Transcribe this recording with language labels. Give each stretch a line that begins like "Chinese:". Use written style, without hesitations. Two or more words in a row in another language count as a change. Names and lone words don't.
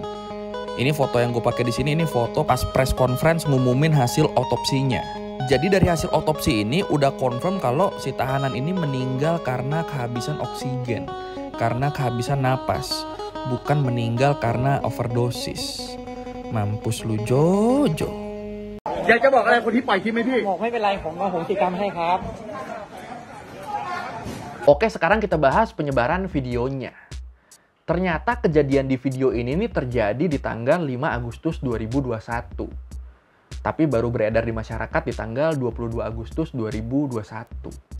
Indonesian: Ini foto yang gue pakai di sini, ini foto pas
English: press conference
Indonesian: ngumumin hasil otopsinya. Jadi dari hasil otopsi ini udah confirm kalau si tahanan ini meninggal karena kehabisan oksigen. Karena kehabisan napas. Bukan meninggal karena overdosis. Mampus lu Jojo.
Thai: อยากจะบอกอะไรคนที่ปล่อยคลิปไหมพี่ บอกไม่เป็นไรผมอโหสิกรรมให้ครับ
Indonesian: Oke, sekarang kita bahas penyebaran videonya. Ternyata kejadian di video ini nih terjadi di tanggal 5 Agustus 2021. Tapi baru beredar di masyarakat di tanggal 22 Agustus 2021.